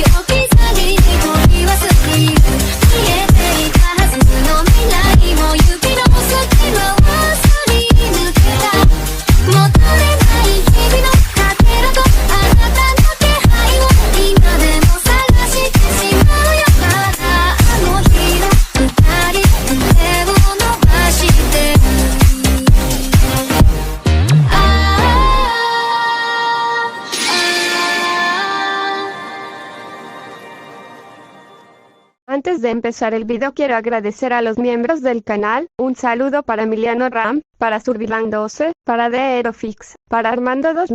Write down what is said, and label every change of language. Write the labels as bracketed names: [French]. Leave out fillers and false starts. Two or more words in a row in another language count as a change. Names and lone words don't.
[Japanese] 置き去りに取り忘れる見えていたはずの未来も指の隙間をすり抜けた戻れない日々のかけらとあなたの気配を今でも探してしまうよまだあの日の二人手を伸ばしてる [Spanish] Antes de empezar el video quiero agradecer a los miembros del canal, un saludo para Emiliano Ram, para Survilan 12, para The Aerofix, para Armando